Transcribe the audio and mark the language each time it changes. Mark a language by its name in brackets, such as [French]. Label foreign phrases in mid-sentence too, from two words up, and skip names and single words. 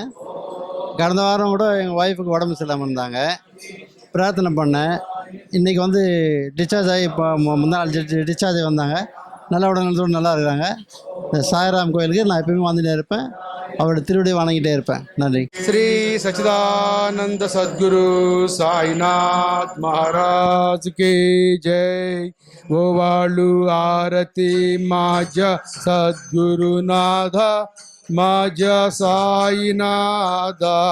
[Tamil] கடந்த வாரம் கூட எங்கள் ஒய்ஃபுக்கு உடம்பு சரியில்லாமல் இருந்தாங்க, பிரார்த்தனை பண்ணேன். இன்றைக்கி டிஸ்சார்ஜ் ஆகி இப்போ முந்தா நாள் டிஸ்சார்ஜ் ஆகி வந்தாங்க. நல்ல உடல்நலத்தோடு நல்லா இருக்கிறாங்க. இந்த சாய்ராம் கோயிலுக்கு நான் எப்பயுமே வந்துட்டே இருப்பேன், அவரோட திருவடியை வணங்கிட்டே இருப்பேன். நன்றி. [Hindi] श्री सच्चिदानंद सद्गुरु साईनाथ महाराज की जय. [Marathi] गोवाळू आरती माझ्या सद्गुरुनाथा, माझ्या साईनाथा.